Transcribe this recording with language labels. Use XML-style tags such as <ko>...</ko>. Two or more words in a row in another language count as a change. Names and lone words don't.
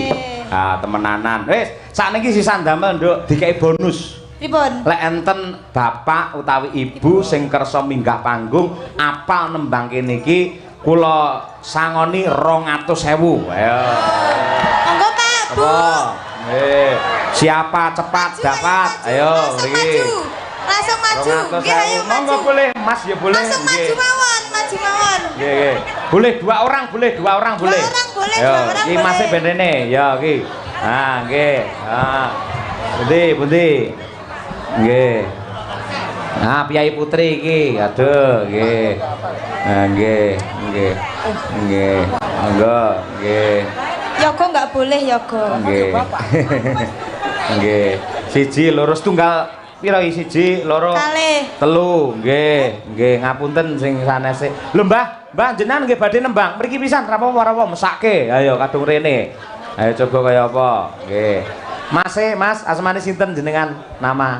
<jv>Ah temenanan. Wis sakniki sisan damel Nduk dikai bonus. Pripun? Lek enten bapak utawi ibu sing kersa minggah panggung apal nembang kene iki kula sangoni 200.000. Ayo. Monggo Pak, Bu.</jv> <id>Siapa cepat dapat.</id> <jv>Ayo mriki. Langsung maju. Nggih, ayo maju.</jv> <id>Monggo boleh Mas ya boleh.</id> <jv>Langsung maju mawon, maju mawon. Nggih, nggih.</jv> <id>Boleh dua orang boleh. Dua orang boleh,</id> <jv>Yo,</jv> <id>dua orang</id> <jv>iki</jv> <id>boleh.</id> <jv>Mas bendene. Ya iki. Ah, nggih. Ah. Pundi? Nggih. Nah, Piyai Putri iki. Aduh, nggih. Nah, nggih. Monggo, nggih.</jv> <id>Yogo nggak boleh Yogo.</id> <jv>Nggih. Nggih. Siji loro setunggal pira iki siji loro Kalih. telu nggih ngapunten sing sanese lho Mbah jenengan nggih badhe nembang mriki pisan rapopo mesake ayo kadung rene ayo coba kaya apa nggih Mas asmane sinten jenengan nama</jv>